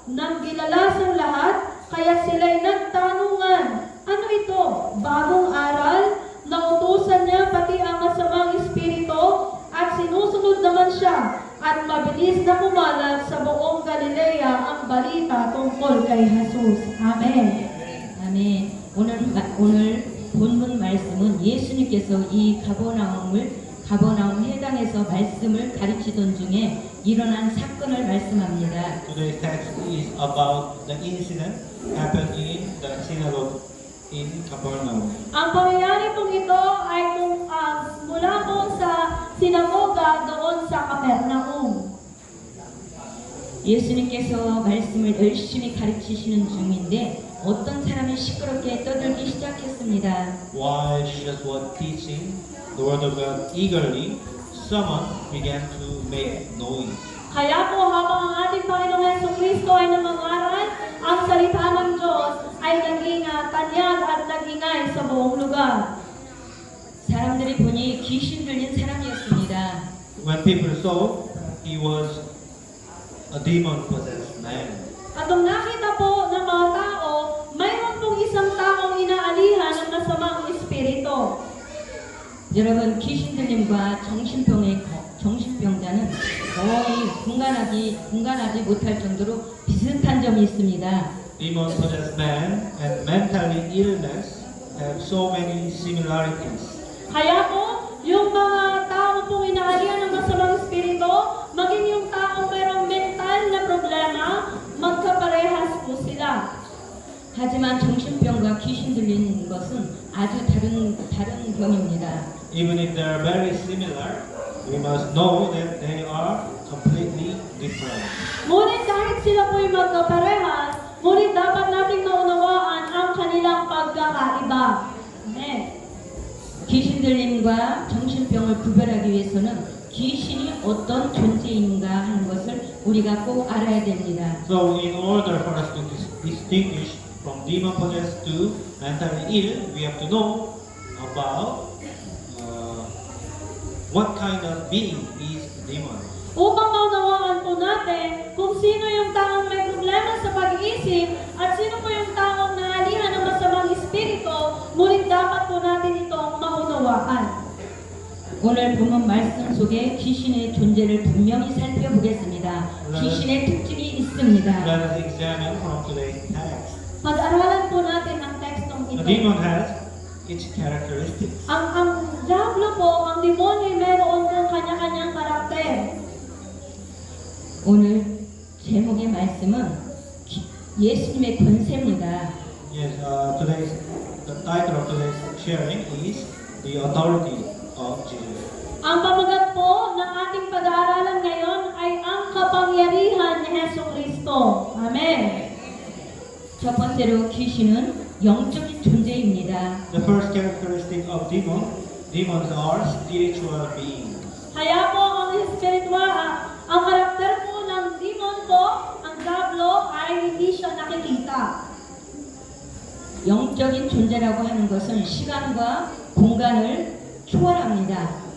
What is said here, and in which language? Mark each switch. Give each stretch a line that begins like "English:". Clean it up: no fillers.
Filipino: Nang gilalas ang lahat, kaya sila'y nagtanungan, "Ano ito? Bagong aral?" Nautusan niya pati ang masamang espiritu at sinusunod naman siya at mabilis na kumalat sa buong Galilea ang balita tungkol kay Jesus.
Korean: Amen. 아멘. 오늘 본문 말씀은 예수님께서 이 가버나움 회당에서 말씀을 가르치던 중에 일어난 사건을 말씀합니다.
English: Today's text is about the incident happened in the synagogue in Capernaum.
Filipino: Ang pangyayari pong ito ay mula po sa sinagoga doon sa Capernaum.
Korean: 예수님께서 말씀을 열심히 가르치시는 중인데 어떤 사람이 시끄럽게 떠들기 시작했습니다.
English: While Jesus was teaching the word of God eagerly, someone began to make noise.
Filipino: Kaya po habang ang ating Panginoong Jesucristo ay namangaral, ang salita ng Diyos ay naging tanyag at nagingay sa buong lugar.
Korean: 사람들이 보니 귀신 들린 사람이었습니다.
English: When people saw, he was a demon-possessed man.
Filipino: At nung nakita po ng mga tao, mayroon pong isang taong inaalihan ng masamang espiritu.
Korean: 여러분, 귀신 들림과 정신병자는 거의 분간하지 못할 정도로 비슷한 점이 있습니다.
English: Demon-possessed man and mentally illness have so many similarities.
Filipino: Kaya po, yung mga tao pong inaalihan ng masamang espiritu, maging yung tao mayroong mental na problema, magkaparehas po sila.
Korean: 하지만 정신병과 귀신 들리는 것은 아주 다른 병입니다.
English: Even if they are very similar, we must know that they are completely different.
Filipino: Ngunit kahit sila po'y magkaparehas, ngunit dapat nating maunawaan ang kanilang pagkakaiba. maunawa. Amen.
Korean: 귀신 들림과 정신병을 구별하기 위해서는 귀신이 어떤 존재인가 하는 것을 우리가 꼭 알아야 됩니다.
English: So in order for us to distinguish from demon-possessed to mentally ill, we have to know about what kind of being is demon.
Filipino: Upang maunawaan po natin kung sino yung taong may problema sa pag-iisip at sino po yung taong naalihan ng masamang espiritu, ngunit dapat po natin itong maunawaan.
Korean: 오늘 본문 말씀 속에 귀신의 존재를 분명히 살펴보겠습니다. 귀신의 특징이 있습니다.
English: Let us examine from today's text.
Filipino: Pag-aralan po natin ang tekstong
English: A
Filipino: ito.
English: demon has its characteristics.
Filipino: Ang diablo po, ang demonyo, meron pong kanya-kanyang karakter.
Korean: 오늘 제목의 말씀은 예수님의 권세입니다.
English: Yes, the title of today's sharing is the authority of Jesus.
Filipino: Ang pamagat po ng ating pag-aaralan ngayon ay ang kapangyarihan ni Heso Kristo. Amen.
Korean: 첫 번째로 귀신은 영적인 존재입니다.
English: The first characteristic of demons are spiritual beings.
Filipino: Kaya po ang espiritual, ang karakter po ng demon po, ang diablo ay hindi siya nakikita.
Korean: 영적인 존재라고 하는 것은 시간과 공간을 초월합니다.